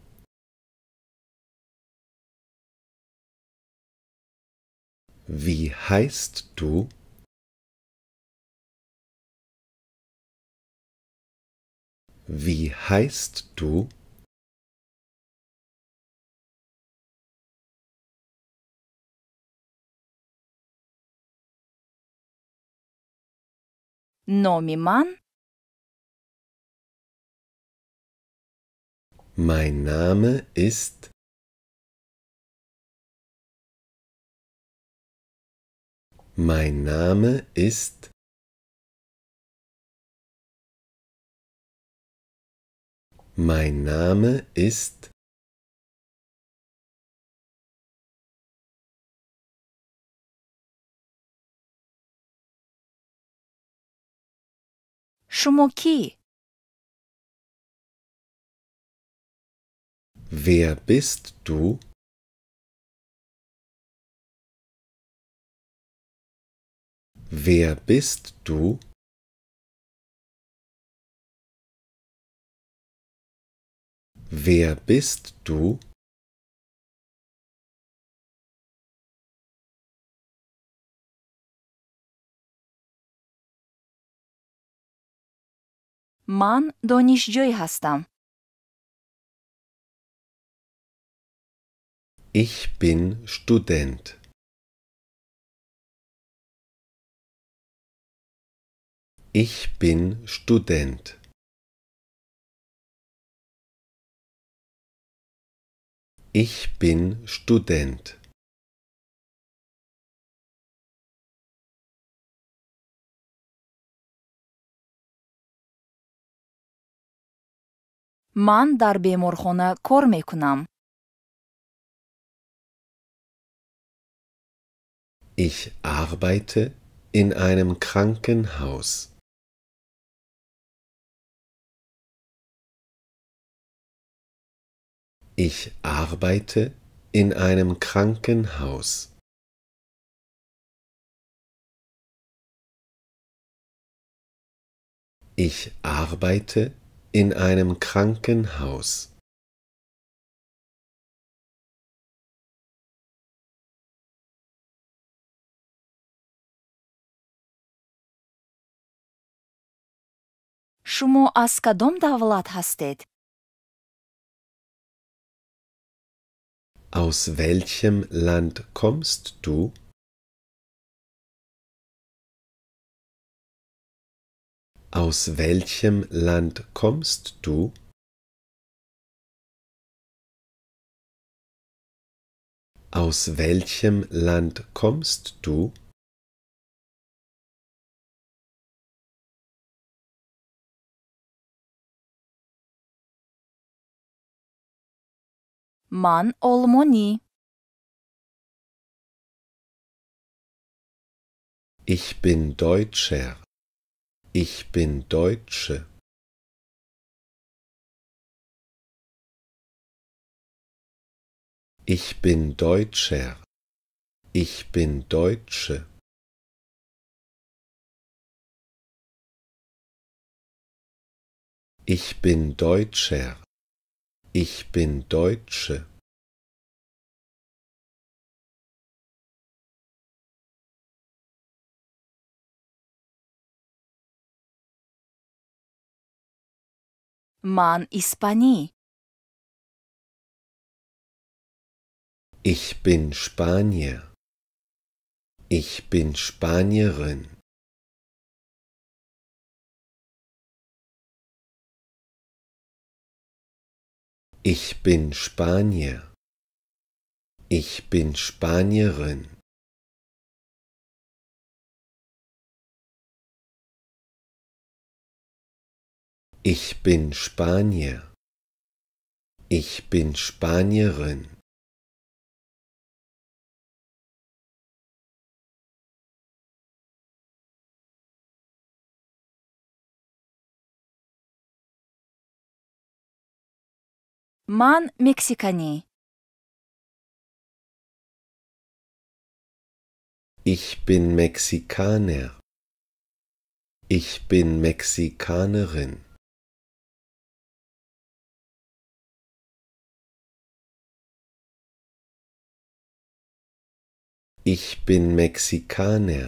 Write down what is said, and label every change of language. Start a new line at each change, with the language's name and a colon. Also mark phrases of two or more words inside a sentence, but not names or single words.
German: Wie heißt du? Wie heißt du?
Tajik: номи ман
German: Mein Name ist. Mein Name ist. Mein Name ist.
Tajik: шумо кӣ?
German: Wer bist du? Wer bist du? Wer bist du?
Tajik: ман донишҷӯй ҳастам.
German: Ich bin Student. Ich bin Student. Ich bin Student.
Tajik: ман дар беморхона кор мекунам.
German: Ich arbeite in einem Krankenhaus. Ich arbeite in einem Krankenhaus. Ich arbeite in einem Krankenhaus.
Tajik: шумо аз кадом давлат ҳастед?
German: Aus welchem Land kommst du? Aus welchem Land kommst du? Aus welchem Land kommst du?
Tajik: ман олмонӣ.
German: Ich bin Deutscher. Ich bin Deutsche. Ich bin Deutscher. Ich bin Deutsche. Ich bin Deutscher. Ich bin Deutsche.
Tajik: ман испанӣ.
German: Ich bin Spanier. Ich bin Spanierin. Ich bin Spanier. Ich bin Spanierin. Ich bin Spanier. Ich bin Spanierin.
Tajik: ман мексиканӣ.
German: Ich bin Mexikaner. Ich bin Mexikanerin. Ich bin Mexikaner.